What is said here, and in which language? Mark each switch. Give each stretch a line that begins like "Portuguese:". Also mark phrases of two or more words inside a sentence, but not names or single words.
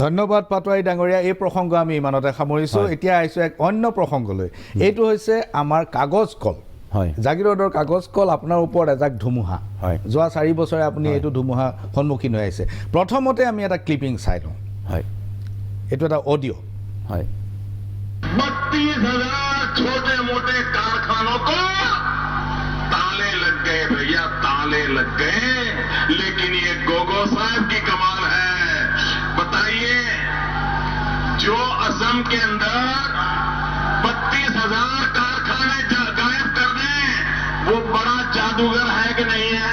Assamese: ধন্যবাদ পাটোৱাৰী ডাঙৰীয়া। এই প্ৰসংগ আমি ইমানতে সামৰিছোঁ। এতিয়া আহিছোঁ এক অন্য প্ৰসংগলৈ। এইটো হৈছে আমাৰ কাগজ কল। হয়, জাগিৰোডৰ কাগজ কল, আপোনাৰ ওপৰত এজাক ধুমুহা। যোৱা 4 বছৰে আপুনি এইটো ধুমুহা সন্মুখীন হৈ আহিছে। প্ৰথমতে আমি এটা ক্লিপিং চাই লওঁ। হয়, এইটো এটা অডিঅ'। হয়,
Hindi: 32,000 छोटे मोटे कारखानों को ताले लग गए भैया, ताले लग गए। लेकिन ये गोगो साहब की कमाल है। बताइए, जो असम के अंदर 32,000 कारखाने गायब कर दें, वो बड़ा जादूगर है कि नहीं है?